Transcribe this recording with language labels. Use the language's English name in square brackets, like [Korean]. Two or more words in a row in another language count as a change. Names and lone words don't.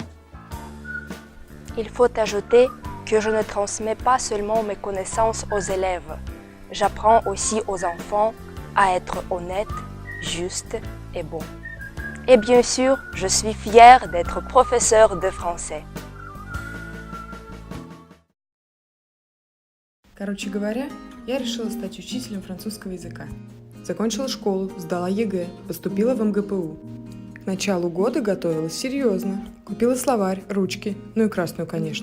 [French] Il faut ajouter que je ne transmets pas seulement mes connaissances aux élèves, j'apprends aussi aux enfants à être honnêtes, justes et bons. Et bien sûr, je suis fière d'être professeure de français. [Russian] Короче говоря, я решила стать учителем французского языка. Закончила школу, сдала ЕГЭ, поступила в МГПУ. К началу года готовилась серьезно. Купила словарь, ручки, ну и красную, конечно.